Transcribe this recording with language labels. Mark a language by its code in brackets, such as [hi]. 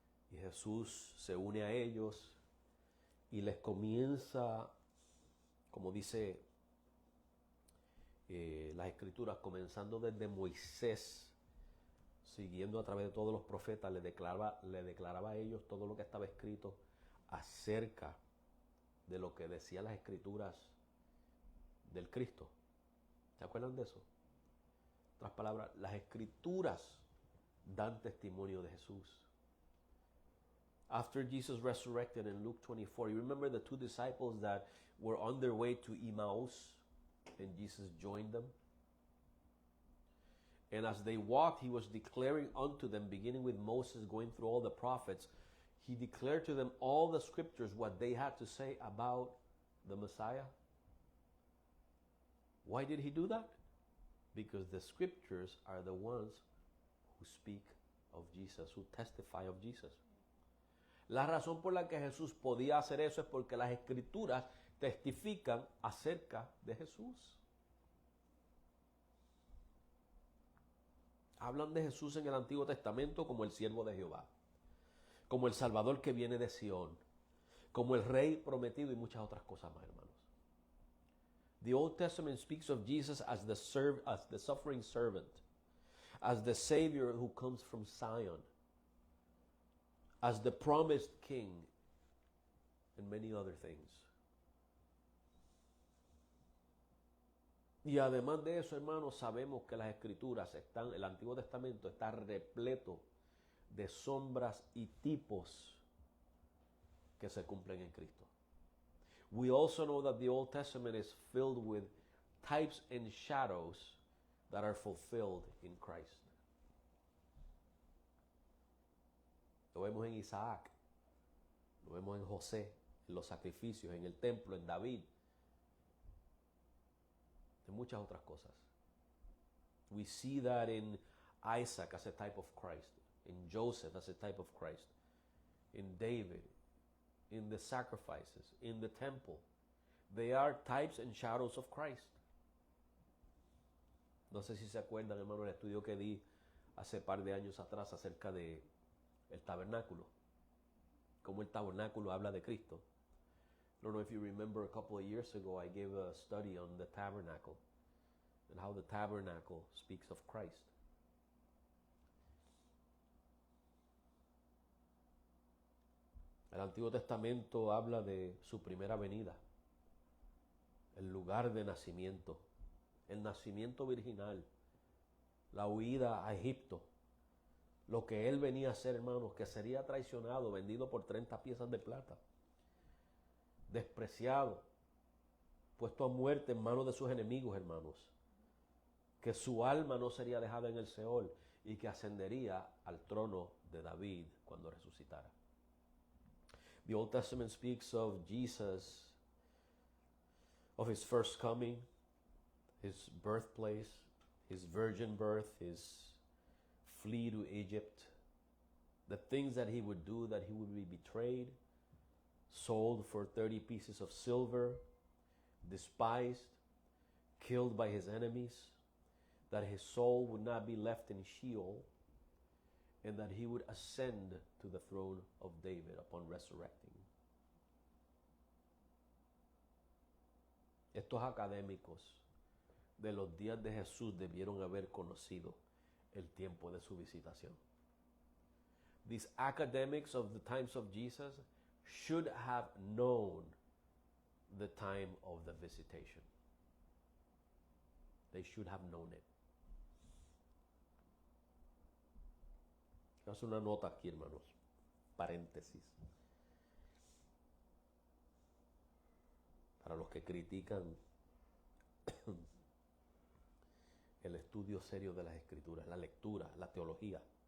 [es] Y Jesús se une a ellos y les comienza, como dice las Escrituras, comenzando desde Moisés, siguiendo a través de todos los profetas, le declaraba a ellos todo lo que estaba escrito acerca de lo que decían las Escrituras del Cristo. ¿Se acuerdan de eso? En otras palabras, las Escrituras dan testimonio de Jesús. [en] After Jesus resurrected in Luke 24, you remember the two disciples that were on their way to Emmaus and Jesus joined them? And as they walked, he was declaring unto them, beginning with Moses, going through all the prophets, he declared to them all the scriptures, what they had to say about the Messiah. Why did he do that? Because the scriptures are the ones who speak of Jesus, who testify of Jesus. [es] La razón por la que Jesús podía hacer eso es porque las Escrituras testifican acerca de Jesús. Hablan de Jesús en el Antiguo Testamento como el siervo de Jehová, como el Salvador que viene de Sión, como el Rey prometido y muchas otras cosas más, hermanos. [en] The Old Testament speaks of Jesus as the suffering servant, as the Savior who comes from Zion, as the promised King, and many other things. [es] Y además de eso, hermanos, sabemos que las Escrituras el Antiguo Testamento está repleto de sombras y tipos que se cumplen en Cristo. [en] We also know that the Old Testament is filled with types and shadows that are fulfilled in Christ. [es] Lo vemos en Isaac, lo vemos en José, en los sacrificios, en el templo, en David, en muchas otras cosas. [en] We see that in Isaac as a type of Christ, in Joseph as a type of Christ, in David, in the sacrifices, in the temple. They are types and shadows of Christ. [es] No sé si se acuerdan, hermano, el estudio que di hace par de años atrás acerca de el tabernáculo, cómo el tabernáculo habla de Cristo. [en] I don't know if you remember, a couple of years ago I gave a study on the tabernacle and how the tabernacle speaks of Christ. [es] El Antiguo Testamento habla de su primera venida, el lugar de nacimiento, el nacimiento virginal, la huida a Egipto, lo que él venía a hacer, hermanos, que sería traicionado, vendido por 30 piezas de plata, despreciado, puesto a muerte en manos de sus enemigos, hermanos, que su alma no sería dejada en el Seol y que ascendería al trono de David cuando resucitara. [en] The Old Testament speaks of Jesus, of his first coming, his birthplace, his virgin birth, his flee to Egypt, the things that he would do, that he would be betrayed, sold for 30 pieces of silver, despised, killed by his enemies, that his soul would not be left in Sheol, and that he would ascend to the throne of David upon resurrecting. [es] Estos académicos de los días de Jesús debieron haber conocido el tiempo de su visitación. [en] These academics of the times of Jesus should have known the time of the visitation. They should have known it. [es] Haz una nota aquí, hermanos. Paréntesis. Para los que critican el estudio serio de las Escrituras, la lectura, la teología.